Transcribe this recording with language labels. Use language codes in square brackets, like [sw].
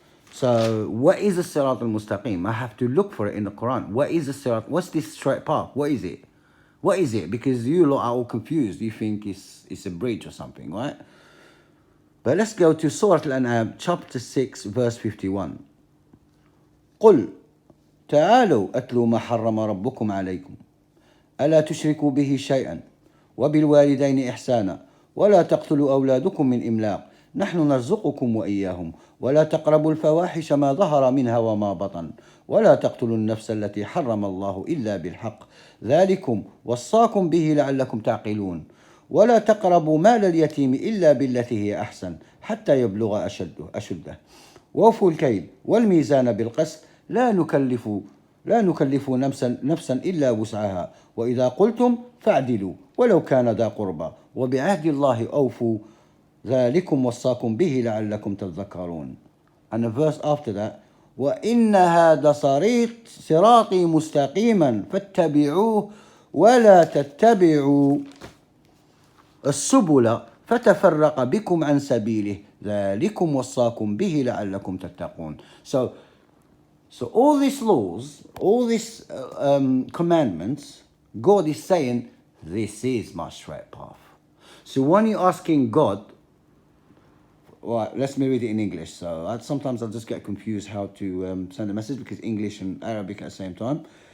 [en] So, what is the Siraat al-Mustaqim? I have to look for it in the Quran. What is the Siraat? What's this straight path? What is it? What is it? Because you lot are all confused. You think it's a bridge or something, right? But let's go to Surah Al-An'am, chapter 6, verse 51. [ar] قل تعالوا أتلوا ما حرم ربكم عليكم ألا تشركوا به شيئا وبالوالدين إحسانا ولا تقتلوا أولادكم من إملاق نحن نرزقكم وإياهم ولا تقربوا الفواحش ما ظهر منها وما بطن ولا تقتلوا النفس التي حرم الله إلا بالحق ذلكم وصاكم به لعلكم تعقلون ولا تقربوا مال اليتيم إلا بالتي هي أحسن حتى يبلغ أشده وأوفوا الكيل والميزان بالقسط لا نكلف نفسا إلا وسعها وإذا قلتم فاعدلوا ولو كان ذا قربى وبعهد الله أوفوا ذلكم وصاكم به لعلكم تذكرون. [en] And the verse after that, [ar] وإن هذا صراطي مستقيما فاتبعوه ولا تتبعوا السبل فتفرق بكم عن سبيله ذلكم وصاكم به لعلكم تتقون. [en] So all these laws, all these commandments, God is saying, this is my straight path. So when you're asking God Right, let me read it in English. So sometimes I just get confused how to send a message because English and Arabic at the same time.